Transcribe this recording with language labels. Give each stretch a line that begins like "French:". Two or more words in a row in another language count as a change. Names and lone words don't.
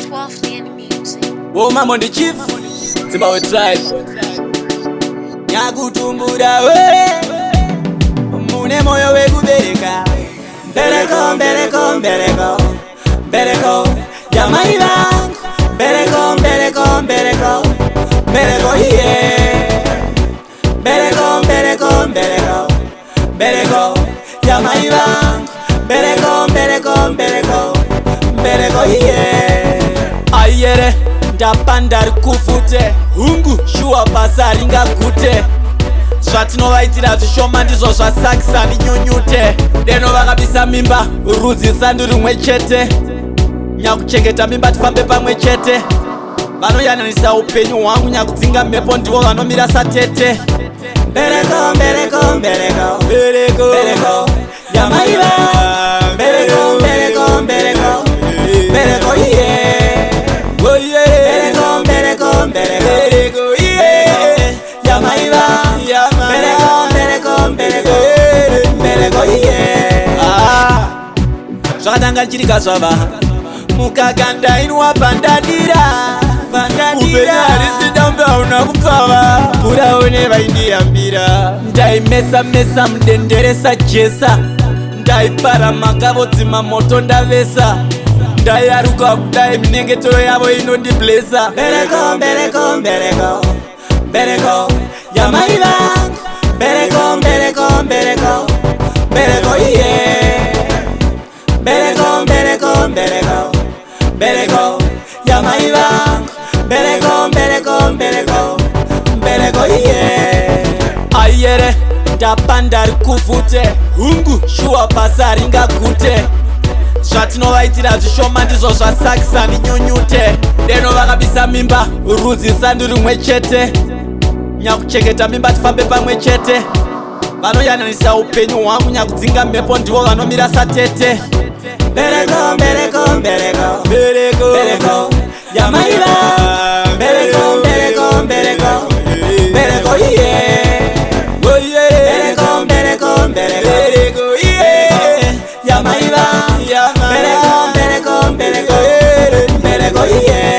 English: Swaffly and music. Oh, mama on the chief, Zimbabwe tribe.
Shona: Nyakutumbura we, mune moyo we kubereka. Bereko, bereko, bereko, bereko, jamai lang. Bereko, bereko, bereko, bereko, yeah. Bereko, bereko, bereko, bereko, jamai lang. Bereko, bereko, bereko, bereko,
English: yeah.
Shona: Ayere ndapanda rikufute hungu shuwa basa ringagute zvatinovaitira zvishoma ndizvo zvasakisa ndinyunyute deno vakabisa mimba rudzi sandu rimwe chete nyakuchengeta mimba tifambe pamwe chete vanoyananisa upenyu hwangu nyakudzinga mhepo ndivo vanomira satete bereko bereko bereko bereko bereko yamaiva bereko bereko bereko bereko yeah.
English: Oh yeah,
Shona: bereko, bereko, bereko, yeah. Yamaiva, bereko, bereko, bereko,
English: yeah.
Shona: Zvakatanga chirika zvava mukaganda inwa bandadira bandadira risidamba una kupfava kuraone vaindiyambira ndaimesa mesa mudenderesa jesa ndaipara makavodzima moto ndavesa ndayaruka kudai minengetero yavo inondiblesa bereko bereko bereko bereko yamaiva bereko bereko bereko bereko yeah bereko bereko bereko bereko yamaiva bereko bereko bereko bereko yeah ayere ndapanda rikuvute hungu shuwa basa ringagute zvatinovaitira zvishoma ndizvo zvasakisa ndinyunyute deno vakabisa mimba rudzi sandu rimwe chete nyakuchengeta mimba tifambe pamwe chete vanoyananisa upenyu hwangu nyakudzinga mhepo ndivo vanomira satete bereko bereko bereko bereko bereko yamaiva bereko bereko bereko bereko
English: yeah oh yeah
Shona: bereko bereko bereko yeah yamaiva bereko bereko bereko bereko yeah.